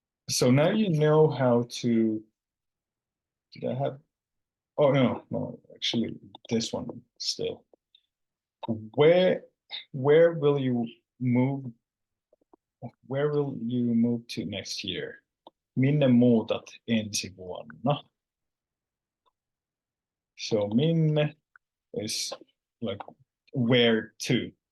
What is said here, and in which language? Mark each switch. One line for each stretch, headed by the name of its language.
English: So now you know how to, did I have, oh no, actually this one still. Where will you move? Where will you move to next year?
Finnish: Minne muutat ensi vuonna?
English: So minne is like where to.